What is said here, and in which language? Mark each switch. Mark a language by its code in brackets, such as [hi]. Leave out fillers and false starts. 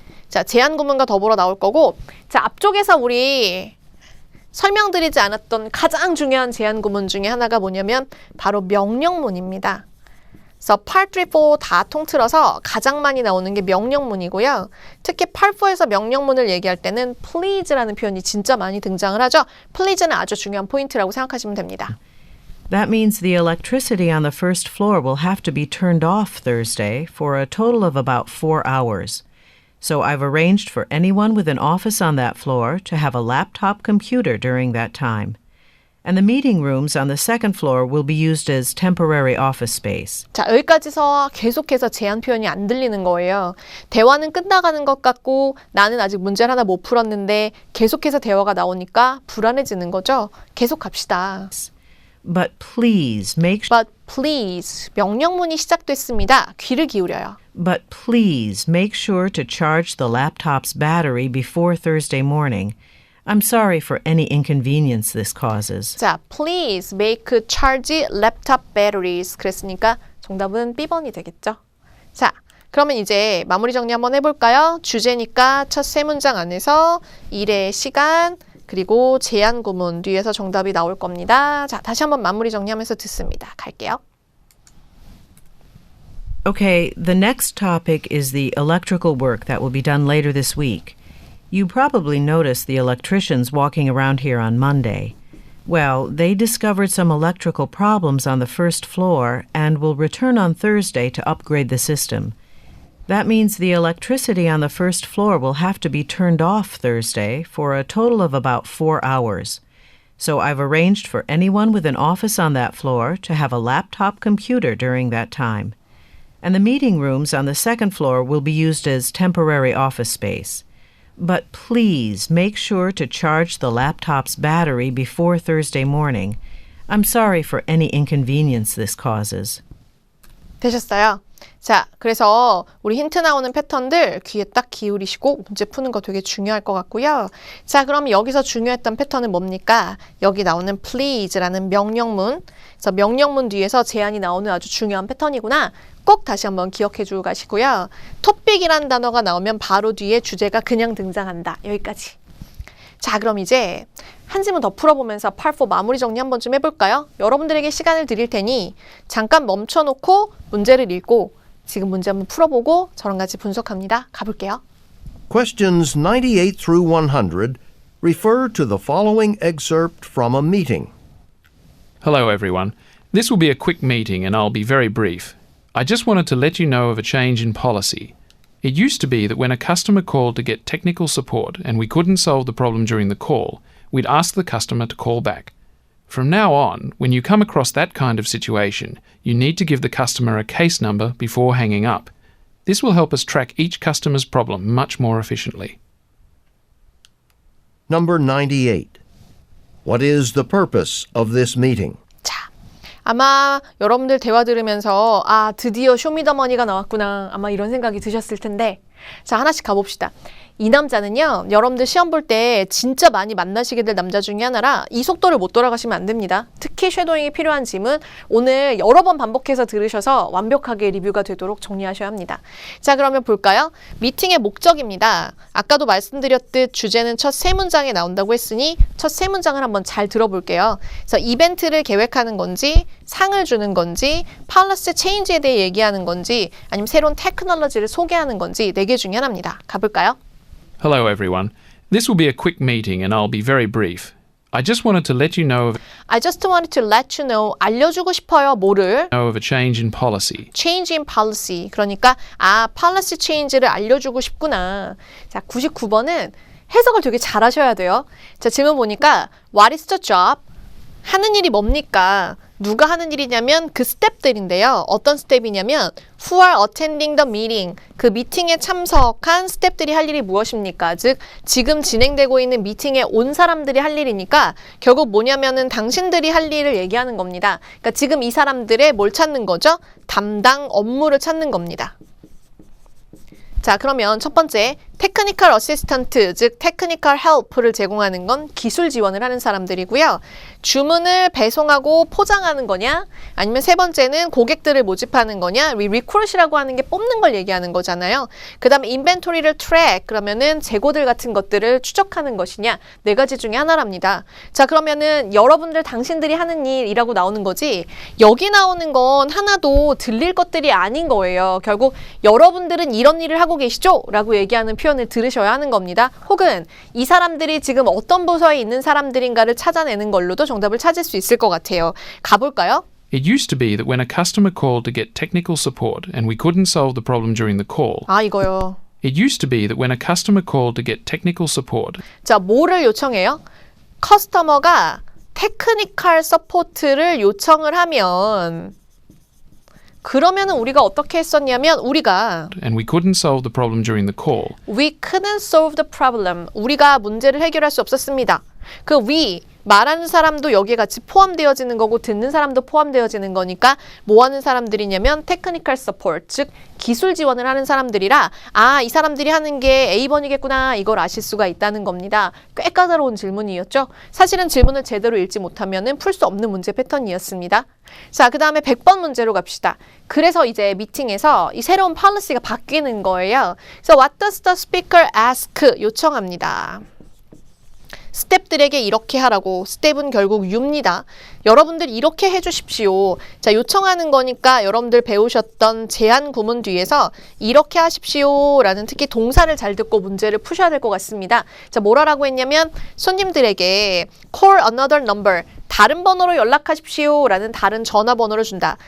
[ko] 자, 제한 구문과 더불어 나올 거고, 자, 앞쪽에서 우리 설명드리지 않았던 가장 중요한 제한 구문 중에 하나가 뭐냐면 바로 명령문입니다. 그래서 Part 3, 4 다 통틀어서 가장 많이 나오는 게 명령문이고요. 특히 Part 4에서 명령문을 얘기할 때는 please라는 표현이 진짜 많이 등장을 하죠. please는 아주 중요한 포인트라고 생각하시면 됩니다. [en] That means the electricity on the first floor will have to be turned off Thursday for a total of about 4 hours. So I've arranged for anyone with an office on that floor to have a laptop computer during that time. And the meeting rooms on the second floor will be used as temporary office space. [ko] 자, 여기까지서 계속해서 제한 표현이 안 들리는 거예요. 대화는 끝나가는 것 같고 나는 아직 문제를 하나 못 풀었는데 계속해서 대화가 나오니까 불안해지는 거죠. 계속 갑시다. [en] But please make But please, [ko] 명령문이 시작됐습니다. 귀를 기울여요. [en] But please make sure to charge the laptop's battery before Thursday morning. I'm sorry for any inconvenience this causes. 자, please make charge laptop batteries. [ko] 그랬으니까 정답은 B번이 되겠죠. 자, 그러면 이제 마무리 정리 한번 해볼까요? 주제니까 첫 세 문장 안에서 일의 시간, 그리고 제한 구문 뒤에서 정답이 나올 겁니다. 자, 다시 한번 마무리 정리하면서 듣습니다. 갈게요. [en] Okay, the next topic is the electrical work that will be done later this week. You probably noticed the electricians walking around here on Monday. Well, they discovered some electrical problems on the first floor and will return on Thursday to upgrade the system. That means the electricity on the first floor will have to be turned off Thursday for a total of about 4 hours. So I've arranged for anyone with an office on that floor to have a laptop computer during that time. And the meeting rooms on the second floor will be used as temporary office space. But please make sure to charge the laptop's battery before Thursday morning. I'm sorry for any inconvenience this causes. [ko] 되셨어요? 자, 그래서 우리 힌트 나오는 패턴들 귀에 딱 기울이시고 문제 푸는 거 되게 중요할 것 같고요. 자, 그럼 여기서 중요했던 패턴은 뭡니까? 여기 나오는 please라는 명령문. 그래서 명령문 뒤에서 제한이 나오는 아주 중요한 패턴이구나. 꼭 다시 한번 기억해 주고 가시고요. topic이라는 단어가 나오면 바로 뒤에 주제가 그냥 등장한다. 여기까지. 자, 그럼 이제 한 지문 더 풀어보면서 Part 4 마무리 정리 한번 좀 해볼까요? 여러분들에게 시간을 드릴 테니 잠깐 멈춰놓고 문제를 읽고 지금 문제 한번 풀어보고 저랑 같이 분석합니다. 가볼게요. [en] Questions 98 through 100 refer to the following excerpt from a meeting. Hello, everyone. This will be a quick meeting and I'll be very brief. I just wanted to let you know of a change in policy. It used to be that when a customer called to get technical support and we couldn't solve the problem during the call, we'd ask the customer to call back. From now on, when you come across that kind of situation, you need to give the customer a case number before hanging up. This will help us track each customer's problem much more efficiently. Number 98. What is the purpose of this meeting? [ko] 자, 아마 여러분들 대화 들으면서 아, 드디어 쇼미더머니가 나왔구나. 아마 이런 생각이 드셨을 텐데 자, 하나씩 가봅시다. 이 남자는요, 여러분들 시험 볼 때 진짜 많이 만나시게 될 남자 중에 하나라 이 속도를 못 돌아가시면 안 됩니다. 특히 쉐도잉이 필요한 질문 오늘 여러 번 반복해서 들으셔서 완벽하게 리뷰가 되도록 정리하셔야 합니다. 자, 그러면 볼까요? 미팅의 목적입니다. 아까도 말씀드렸듯 주제는 첫 세 문장에 나온다고 했으니 첫 세 문장을 한번 잘 들어볼게요. 그래서 이벤트를 계획하는 건지 상을 주는 건지 팔러시 체인지에 대해 얘기하는 건지 아니면 새로운 테크놀로지를 소개하는 건지 네 개 중에 하나입니다. 가볼까요? [en] Hello, everyone. This will be a quick meeting and I'll be very brief. I just wanted to let you know of I just wanted to let you know, [ko] 알려주고 싶어요. 뭐를? [en] a change in policy. Change in policy. [ko] 그러니까 아, policy change를 알려주고 싶구나. 자, 99번은 해석을 되게 잘하셔야 돼요. 자, 질문 보니까 [en] What is the job? [ko] 하는 일이 뭡니까? 누가 하는 일이냐면 그 스텝들인데요. 어떤 스텝이냐면 [en] who are attending the meeting. [ko] 그 미팅에 참석한 스텝들이 할 일이 무엇입니까? 즉 지금 진행되고 있는 미팅에 온 사람들이 할 일이니까 결국 뭐냐면은 당신들이 할 일을 얘기하는 겁니다. 그러니까 지금 이 사람들의 뭘 찾는 거죠? 담당 업무를 찾는 겁니다. 자, 그러면 첫 번째 테크니컬 어시스턴트, 즉 테크니컬 헬프를 제공하는 건 기술 지원을 하는 사람들이고요. 주문을 배송하고 포장하는 거냐? 아니면 세 번째는 고객들을 모집하는 거냐? 리크루트라고 하는 게 뽑는 걸 얘기하는 거잖아요. 그 다음에 인벤토리를 트랙, 그러면은 재고들 같은 것들을 추적하는 것이냐? 네 가지 중에 하나랍니다. 자, 그러면은 여러분들 당신들이 하는 일이라고 나오는 거지 여기 나오는 건 하나도 들릴 것들이 아닌 거예요. 결국 여러분들은 이런 일을 하고 계시죠? 라고 얘기하는 표현을 들으셔야 하는 겁니다. 혹은 이 사람들이 지금 어떤 부서에 있는 사람들인가를 찾아내는 걸로도 정답을 찾을 수 있을 것 같아요. 가볼까요? It used to be that when a customer called to get technical support and we couldn't solve the problem during the call. 아, 이거요. It used to be that when a customer called to get technical support. 자, 뭐를 요청해요? 커스터머가 테크니컬 서포트를 요청을 하면 그러면은 우리가 어떻게 했었냐면 우리가 And we couldn't solve the problem during the call. We couldn't solve the problem. 우리가 문제를 해결할 수 없었습니다. 그 we 말하는 사람도 여기에 같이 포함되어지는 거고 듣는 사람도 포함되어지는 거니까 뭐 하는 사람들이냐면 technical support, 즉 기술 지원을 하는 사람들이라 아, 이 사람들이 하는 게 A번이겠구나 이걸 아실 수가 있다는 겁니다. 꽤 까다로운 질문이었죠. 사실은 질문을 제대로 읽지 못하면은 풀 수 없는 문제 패턴이었습니다. 자, 그 다음에 100번 문제로 갑시다. 그래서 이제 미팅에서 이 새로운 policy가 바뀌는 거예요. [en] 그래서 what does the speaker ask? [ko] 요청합니다. 스텝들에게 이렇게 하라고. 스텝은 결국 you입니다. 여러분들 이렇게 해주십시오. 자, 요청하는 거니까 여러분들 배우셨던 제한 구문 뒤에서 이렇게 하십시오 라는 특히 동사를 잘 듣고 문제를 푸셔야 될 것 같습니다. 자, 뭐라고 했냐면 손님들에게 [en] call another number, [ko] 다른 번호로 연락하십시오 라는 다른 전화번호를 준다.